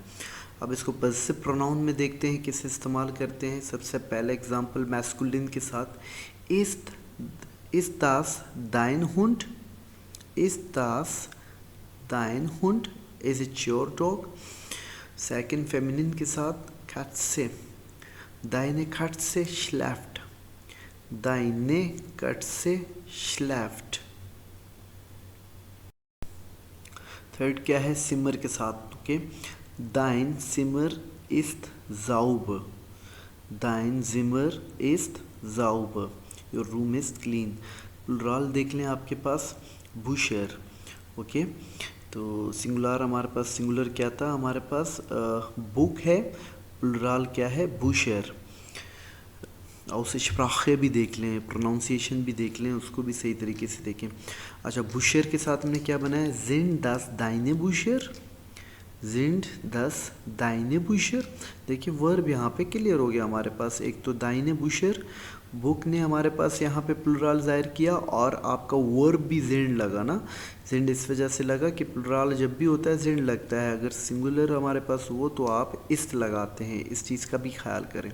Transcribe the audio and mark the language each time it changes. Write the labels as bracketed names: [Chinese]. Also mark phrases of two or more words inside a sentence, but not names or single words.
[Hindi] अब इसको [English] possessive pronoun [Hindi] में देखते हैं किसे इस्तेमाल करते हैं। सबसे पहले एग्जांपल मैस्कुलिन के साथ, [German] ist das dein Hund, ist das dein Hund, [English] is it your dog. [Hindi] सेकंड फेमिनिन के साथ [German] Katze, deine Katze schläft, deine Katze schläft। [Hindi] थर्ड क्या है, सिमर के साथ। ओके, [German] dein Zimmer ist sauber, dein Zimmer ist sauber, [English] your room is clean। [Hindi] प्लुरल देख लें आपके पास, बुशर। ओके, तो सिंगुलर हमारे पास, सिंगुलर क्या था हमारे पास, बुक है, प्लुरल क्या है, बुशर। Aussprache भी देख लें, प्रोनाउंसिएशन भी देख लें, उसको भी सही तरीके से देखें। अच्छा, बुशर के साथ हमने क्या बनाया, [German] sind das deine Bücher, sind das deine Bücher। [Hindi] देखिए वर्ब यहाँ पे क्लियर हो गया हमारे पास, एक तो [German] deine Bücher, [Hindi] बुक ने हमारे पास यहाँ पे प्लुराल ज़ाहिर किया, और आपका वर्ब भी जेंड लगा ना, जेंड इस वजह से लगा कि प्लुराल जब भी होता है जेंड लगता है, अगर सिंगुलर हमारे पास हो तो आप इस्त लगाते हैं, इस चीज़ का भी ख्याल करें।